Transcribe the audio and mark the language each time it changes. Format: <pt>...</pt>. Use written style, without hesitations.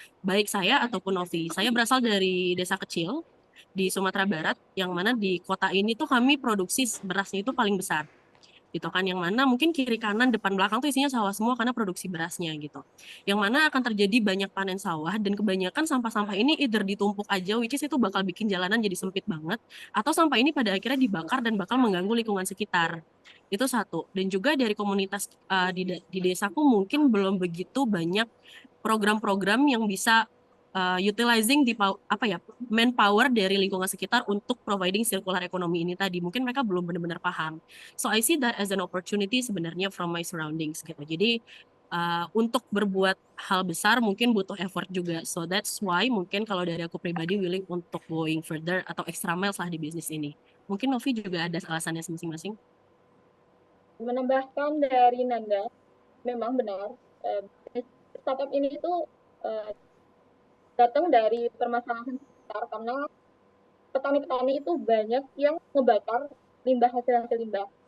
<id>Baik saya ataupun Novi. Saya berasal dari desa kecil di Sumatera Barat, yang mana di kota ini tuh kami produksi berasnya itu paling besar gitu kan, yang mana mungkin kiri kanan depan belakang tuh isinya sawah semua karena produksi berasnya gitu, yang mana akan terjadi banyak panen sawah dan kebanyakan sampah-sampah ini either ditumpuk aja, which is itu bakal bikin jalanan jadi sempit banget, atau sampah ini pada akhirnya dibakar dan bakal mengganggu lingkungan sekitar. Itu satu. Dan juga dari komunitas di desaku mungkin belum begitu banyak program-program yang bisa utilizing apa ya, manpower dari lingkungan sekitar untuk providing circular economy ini tadi. Mungkin mereka belum benar-benar paham.</id> <en>So I see that as an opportunity sebenarnya from my surroundings gitu.</en> <id>Jadi untuk berbuat hal besar mungkin butuh effort juga. So that's why mungkin kalau dari aku pribadi willing untuk going further atau extra miles lah di bisnis ini. Mungkin Novi juga ada alasannya masing-masing. Menambahkan dari Nanda, memang benar, startup ini itu datang dari permasalahan sekitar karena petani-petani itu banyak yang ngebakar limbah hasil limbah.</id>